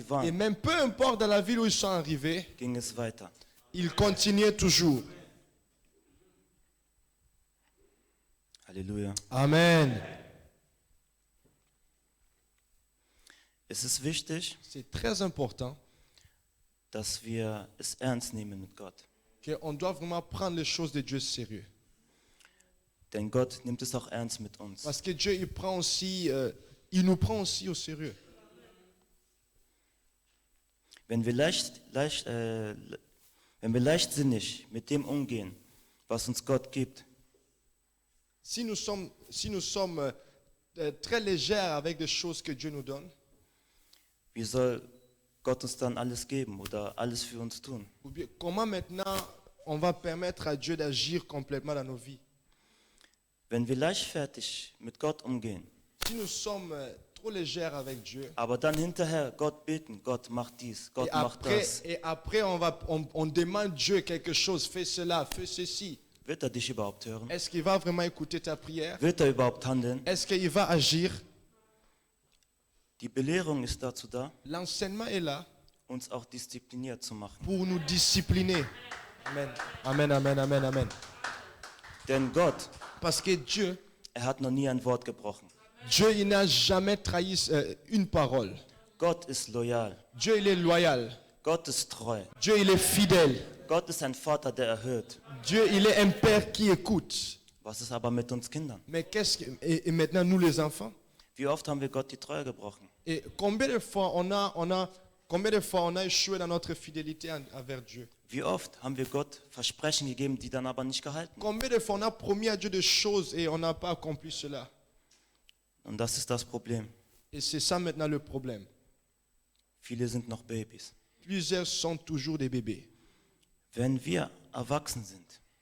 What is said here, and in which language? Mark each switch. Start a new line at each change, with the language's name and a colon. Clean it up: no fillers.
French: Et
German: waren,
French: même peu importe dans la ville où ils sont arrivés,
German: ging es weiter.
French: ils continuaient toujours. Halleluja. Amen.
German: Es ist wichtig,
French: C'est très important
German: dass wir es ernst nehmen mit Gott.
French: qu'on doit vraiment prendre les choses de Dieu sérieux.
German: Denn Gott nimmt es auch ernst mit uns.
French: Parce que Dieu, il nous prend aussi au sérieux.
German: Wenn wir leichtsinnig mit dem umgehen, was uns Gott gibt,
French: Si nous sommes très légers avec des choses que Dieu nous donne,
German: wie soll Gott uns dann alles geben oder alles für uns tun?
French: ou bien comment maintenant on va permettre à Dieu d'agir complètement dans nos vies?
German: Wenn wir leichtfertig mit Gott umgehen,
French: Si nous sommes trop légers avec Dieu,
German: aber dann hinterher Gott beten, Gott macht dies, Gott macht das,
French: et après on demande Dieu quelque chose, fais cela, fais ceci.
German: wird dich überhaupt hören?
French: Est-ce qu'il va vraiment écouter ta prière?
German: Wird überhaupt handeln?
French: Est-ce qu'il va agir?
German: Die Belehrung ist dazu da,
French: L'enseignement est là
German: uns auch diszipliniert zu machen.
French: pour nous discipliner. Amen. Amen, amen, amen, amen.
German: Denn Gott,
French: Parce que Dieu,
German: er hat noch nie ein Wort gebrochen.
French: Dieu, il n'a jamais trahi une parole.
German: Gott ist loyal.
French: Dieu, il est loyal.
German: Gott ist treu.
French: Dieu, il est fidèle.
German: Gott ist ein Vater, der erhört.
French: Dieu, il est un père qui écoute.
German: Was ist aber mit uns Kindern?
French: Mais et maintenant, nous les enfants,
German: Wie oft haben wir Gott die Treue gebrochen?
French: et combien de fois on a échoué dans notre fidélité envers Dieu?
German: Wie oft haben wir Gott Versprechen gegeben, die dann aber nicht gehalten?
French: Combien de fois on a promis à Dieu des choses et on n'a pas accompli cela?
German: Und das ist das Problem.
French: Et c'est ça maintenant le problème.
German: Viele sind noch Babys.
French: Plusieurs sont toujours des bébés.
German: Wenn wir erwachsen sind,